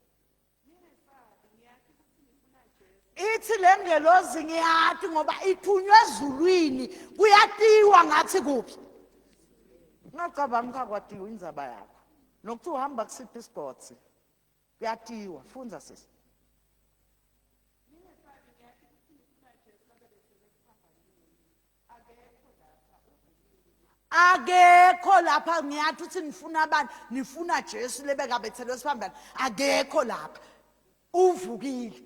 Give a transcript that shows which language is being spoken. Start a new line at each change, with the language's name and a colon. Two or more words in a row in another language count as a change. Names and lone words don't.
Zulu: Ithi lengelozi ngiyathi ngoba ithunywe ezulwini kuyatiwa ngathi kuphi. Ngicabanga kwatiwa inzaba yakho. Nokuthi uhamba kusiphi isigodi. Kuyatiwa, funza sisi. Akekho lapha ngiyathi uthi nifuna abantu, nifuna Jesu lebeka bethelwe siphambana. Akekho lapha. Uvukile.